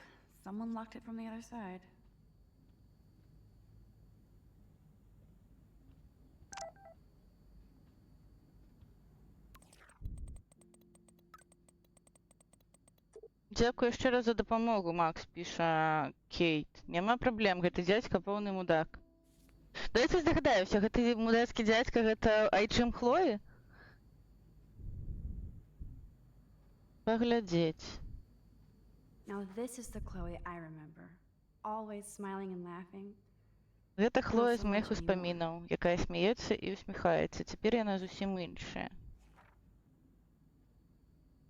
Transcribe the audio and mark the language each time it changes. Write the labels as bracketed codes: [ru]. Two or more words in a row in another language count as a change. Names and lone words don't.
[en] Someone locked it from the other side. [be] Дзякую яшчэ раз за дапамогу, Макс, піша Кейт. Няма праблем, гэты дзядзька поўны мудак. Давайце здагадаюся, гэты мудацкі дзядзька гэта айчым Хлоі? Паглядзець. [en] Now this is the Chloe I remember. Always smiling and laughing. [be] Гэта Хлоя з моіх успамінаў, якая смяецца і усміхаецца. Цяпер яна зусім іншая.